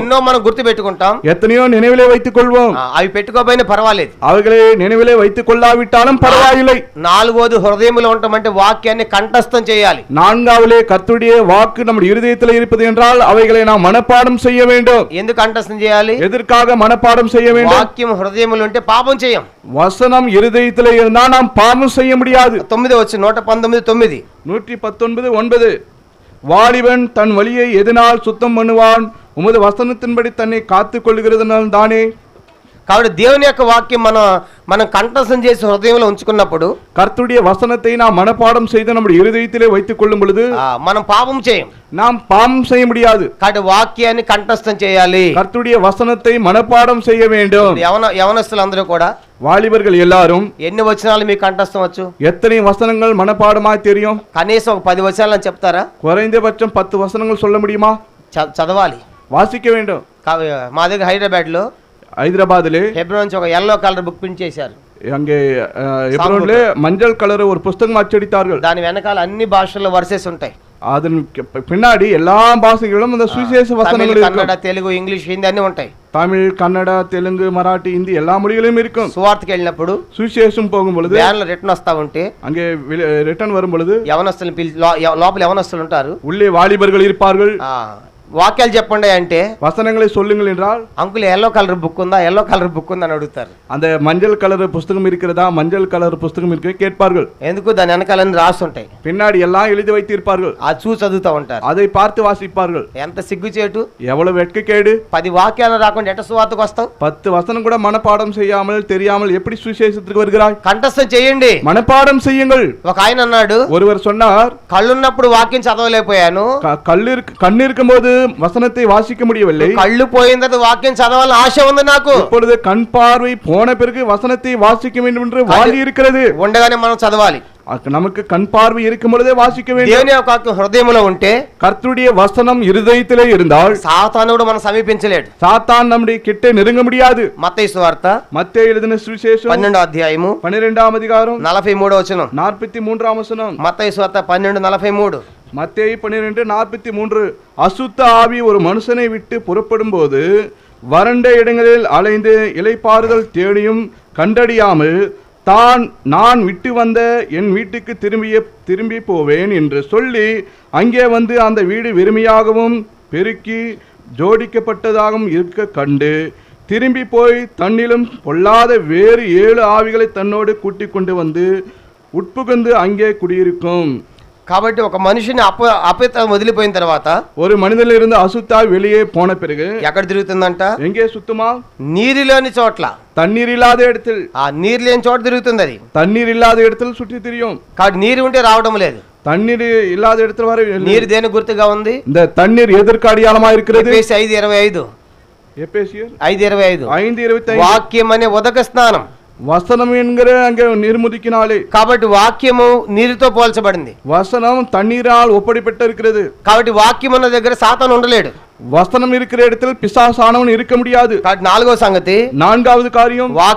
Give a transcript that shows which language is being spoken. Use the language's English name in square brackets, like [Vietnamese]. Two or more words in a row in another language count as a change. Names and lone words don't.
[Telugu] ఎన్నో మనం గుర్తు పెట్టుకుంటాం. [Tamil] எத்தனையோ நினைவிலே வைத்துக் கொள்வோம். [Telugu] అవి పెట్టుకోపోయినా పర్వాలేదు. [Tamil] அவைகளை நினைவிலே வைத்துக் கொள்ளாவிட்டாலும் பரவாயில்லை. [Telugu] నాలుగోది హృదయములో ఉండటమంటే వాక్యాన్ని కంఠస్థం చేయాలి. [Tamil] நான்காவதே கர்த்தருடைய வாக்கு நம்முடைய இருதயத்தில் இருப்பது என்றால் அவைகளை நாம் மனப்பாடம் செய்ய வேண்டும். [Telugu] ఎందుకు కంఠస్థం చేయాలి? [Tamil] எதற்காக மனப்பாடம் செய்ய வேண்டும்? [Telugu] వాక్యం హృదయములో ఉంటే పాపం చేయం. [Tamil] வசனம் இருதயத்திலே இருந்தால் நாம் பாவம் செய்ய முடியாது. 119:9 119:9 வாலிபன் தன் வழியை எதனால் சுத்தம் பண்ணுவான்? உமது வசனத்தின்படி தன்னை காத்துக் கொள்கிறதுனால் தானே. [Telugu] కాబట్టి దేవుని యొక్క వాక్యం మనం కంఠస్థం చేసి హృదయంలో ఉంచుకున్నప్పుడు, [Tamil] கர்த்தருடைய வசனத்தை நாம் மனப்பாடம் செய்து நம்முடைய இருதயத்திலே வைத்துக் கொள்ளும் பொழுது [Telugu] మనం పాపం చేయం. [Tamil] நாம் பாவம் செய்ய முடியாது. [Telugu] కాబట్టి వాక్యాన్ని కంఠస్థం చేయాలి. [Tamil] கர்த்தருடைய வசனத்தை மனப்பாடம் செய்ய வேண்டும். [Telugu] యవనస్తులందరూ కూడా, [Tamil] வாலிபர்கள் எல்லாரும் [Telugu] ఎన్ని వచనాలు మీకు కంఠస్థం వచ్చు? [Tamil] எத்தனை வசனங்கள் மனப்பாடமாய் தெரியும்? [Telugu] కనీసం ఒక 10 వచనాలు అని చెప్తారా? [Tamil] குறைந்தபட்சம் 10 வசனங்கள் சொல்ல முடியுமா? [Telugu] చదవాలి, [Tamil] வாசிக்க வேண்டும். [Telugu] మా దగ్గర హైదరాబాద్ లో [Tamil] ஹைதராபாத்ல [Telugu] హెబ్రోన్ నుంచి ఒక [English] yellow color book [Telugu] ప్రింట్ చేశారు. [Tamil] அங்கே ஹெப்ரோன்ல மஞ்சள் கலர் ஒரு புத்தகம் அச்சடித்தார்கள். [Telugu] దాని వెనకాల అన్ని భాషల్లో వర్సెస్ ఉంటాయి. [Tamil] அதன் பின்னாடி எல்லா பாஷைகளிலும் அந்த சுவிசேஷ வசனங்கள் இருக்கும். [Telugu] కన్నడ, తెలుగు, ఇంగ్లీష్, హిందీ అన్ని ఉంటాయి. [Tamil] தமிழ், கன்னட, தெலுங்கு, மராட்டி, ஹிந்தி எல்லா மொழிகளிலும் இருக்கும். [Telugu] సువార్తకి వెళ్ళినప్పుడు, [Tamil] சுவிசேஷம் போகும் பொழுது, [Telugu] వ్యాన్లో రిటర్న్ వస్తా ఉంటే, [Tamil] அங்கே ரிட்டர்ன் வரும் பொழுது [Telugu] యవనస్తులు లోపల యవనస్తులు ఉంటారు, [Tamil] உள்ளே வாலிபர்கள் இருப்பார்கள். [Telugu] వాక్యాలు చెప్పండి అంటే, [Tamil] வசனங்களை சொல்லுங்கள் என்றால், [Telugu] అంకుల్ [English] yellow color book [Telugu] ఉందా, [English] yellow color book [Telugu] ఉందా అని అడుగుతారు. [Tamil] அந்த மஞ்சள் கலர் புத்தகம் இருக்கிறதா, மஞ்சள் கலர் புத்தகம் இருக்கு கேட்பார்கள். [Telugu] ఎందుకు? దాని వెనకాల రాసి ఉంటాయి, [Tamil] பின்னாடி எல்லாம் எழுதி வைத்திருப்பார்கள். [Telugu] అది చూసి చదువుతూ ఉంటారు. [Tamil] அதை பார்த்து வாசிப்பார்கள். [Telugu] ఎంత సిగ్గుచేటు! [Tamil] எவ்வளவு வெட்கக்கேடு! [Telugu] 10 వాక్యాలు రాకుండా ఎట్ట సువార్తకు వస్తావు? [Tamil] 10 வசனம் கூட மனப்பாடம் செய்யாமல் தெரியாமல் எப்படி சுவிசேஷத்துக்கு வருகிறாய்? [Telugu] కంఠస్థం చేయండి, [Tamil] மனப்பாடம் செய்யுங்கள். [Telugu] ఒక ఆయన అన్నాడు, [Tamil] ஒருவர் சொன்னார், [Telugu] కళ్ళున్నప్పుడు వాక్యం చదవలేకపోయాను, [Tamil] கண் இருக்கும்போது வசனத்தை வாசிக்க முடியவில்லை, [Telugu] కళ్ళు పోయిన తర్వాత వాక్యం చదవాలని ఆశ ఉంది నాకు. [Tamil] இப்பொழுது கண் பார்வை போன பிறகு வசனத்தை வாசிக்க வேண்டும் என்று வாஞ்சி இருக்கிறது. [Telugu] ఉండగానే మనం చదవాలి. [Tamil] நமக்கு கண் பார்வை இருக்கும் பொழுதே வாசிக்க வேண்டும். [Telugu] దేవుని యొక్క వాక్యం హృదయంలో ఉంటే, [Tamil] கர்த்தருடைய வசனம் இருதயத்திலே இருந்தால் [Telugu] సాతానుడు మనం సమీపించలేడు. [Tamil] சாத்தான் நம்முடைய கிட்ட நெருங்க முடியாது. [Telugu] మత్తయి సువార్త [Tamil] மத்தேயு எழுதின சுவிசேஷம் [Telugu] 12వ అధ్యాయము [Tamil] 12ஆம் அதிகாரம் [Telugu] 43వ వచనం. [Tamil] 43ஆம் வசனம். [Telugu] మత్తయి సువార్త 12:43. [Tamil] மத்தேயு 12:43 அசுத்த ஆவி ஒரு மனுஷனை விட்டு புறப்படும் போது வறண்ட இடங்களில் அலைந்து இளைப்பாறுதல் தேடியும் கண்டடியாமல் நான் விட்டு வந்த என் வீட்டுக்கு திரும்பி போவேன் என்று சொல்லி அங்கே வந்து அந்த வீடு வெறுமையாகவும் பெருக்கி ஜோடிக்கப்பட்டதாகவும் இருக்க கண்டு திரும்பி போய் தன்னிலும் பொல்லாத வேறு 7 ஆவிகளை தன்னோடு கூட்டிக் கொண்டு வந்து உட்புகுந்து அங்கே குடியிருக்கும். [Telugu] కాబట్టి ఒక మనిషిని అపవిత్రం వదిలిపోయిన తర్వాత, [Tamil] ஒரு மனிதனில் இருந்து அசுத்தா வெளியே போன பிறகு [Telugu] ఎక్కడ తిరుగుతుందంట? [Tamil] எங்கே சுத்தமா? [Telugu] నీరులోని చోట్ల, [Tamil] தண்ணீர் இல்லாத இடத்தில். [Telugu] ఆ నీరు లేని చోట తిరుగుతుంది అది. [Tamil] தண்ணீர் இல்லாத இடத்தில் சுற்றி திரியும். [Telugu] కాబట్టి నీరు ఉంటే రావడం లేదు. [Tamil] தண்ணீர் இல்லாத இடத்துல வர [Telugu] నీరు దేని గుర్తుగా ఉంది? [Tamil] இந்த தண்ணீர் எதற்கு அடையாளமா இருக்கிறது? [Telugu] ఎఫెసీ 5:25. [Tamil] எபேசியர் 5:25. 5:25. [Telugu] వాక్యం అనే ఉదక స్నానం, [Tamil] வசனம் என்கிற அங்கே நிர்முதிக்கினாலே. [Telugu] కాబట్టి వాక్యము నీరుతో పోల్చబడింది. [Tamil] வசனம் தண்ணீரால் ஒப்படைப்பட்டு இருக்கிறது. [Telugu] కాబట్టి వాక్యం ఉన్న దగ్గర సాతాను ఉండలేడు. [Tamil] வசனம் இருக்கிற இடத்தில் பிசாசானவன் இருக்க முடியாது. [Telugu] కాబట్టి 4వ సంగతి, [Tamil] 4வது காரியம்,